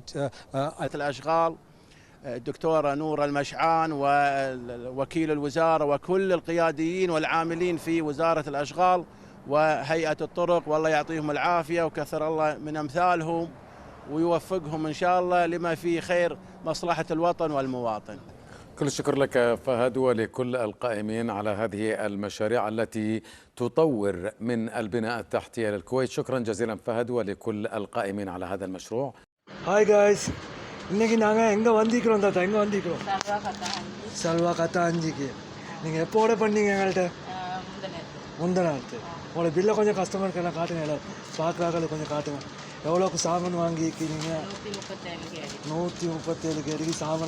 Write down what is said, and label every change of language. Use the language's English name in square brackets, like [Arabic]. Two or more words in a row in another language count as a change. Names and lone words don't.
[Arabic] الأشغال الدكتورة نور المشعان ووكيل الوزارة وكل القياديين والعاملين في وزارة الأشغال وهيئة الطرق، والله يعطيهم العافية وكثر الله من أمثالهم ويوفقهم إن شاء الله لما فيه خير مصلحة الوطن والمواطن. كل الشكر لك فهد ولكل القائمين على هذه المشاريع التي تطور من البناء التحتي للكويت. شكرا جزيلا فهد ولكل القائمين على هذا المشروع. [English] Hi guys, [Tamil] இன்னைக்கு நாங்கள் எங்கே வந்திக்கிறோம் தாத்தா? எங்கே வந்திக்கிறோம்? சல்வா கத்தாஞ்சிக்கு. நீங்கள் எப்போ ஆர்டர் பண்ணீங்க எங்கள்கிட்ட? முந்தநாத்து. உங்களோட பில்லை கொஞ்சம் கஸ்டமருக்கு எல்லாம் காட்டுங்க, எல்லாம் பார்க்குறாங்க கொஞ்சம் காட்டுங்க. எவ்வளோக்கு சாமான் வாங்கிக்கிறீங்க? 137 கேடிக்கு சாமான்.